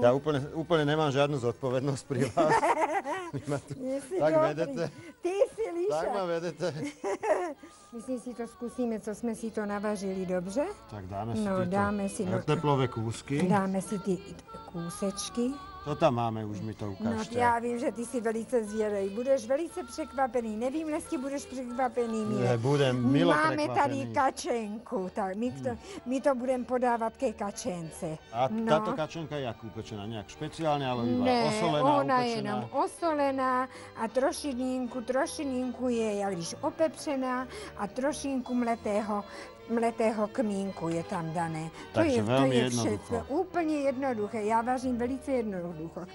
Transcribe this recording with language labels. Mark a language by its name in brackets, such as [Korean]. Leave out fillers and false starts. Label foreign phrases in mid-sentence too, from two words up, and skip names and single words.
[Slovak] Ja úplne nemám žiadnu zodpovednosť pri vás. Tak vedete. Ty si líšak. Tak ma vedete. Myslím si to skúsime, co sme si to navažili, dobře? Tak dáme si teplové kúsky. Dáme si ty kúsečky. To tam máme, už mi to ukážte. No, [Czech] já vím, že ty jsi velice zvědavý. Budeš velice překvapený. Nevím, jestli budeš překvapený. [Slovak] Ne, budem milo Máme [Czech] překvapený. tady kačenku. Tak my to budeme podávat ke kačence. [Slovak] A táto kačenka je jak upečená? Nejak špeciálne, ale iba osolená, ona upečená? [Czech] je jenom osolená a trošininku je, jak když opepřená a trošinku mletého kmínku je tam dané. [Slovak] Takže veľmi jednoducho. Všetko, úplne jednoduché. Ja [Czech] vařím velice [Slovak] jednoducho.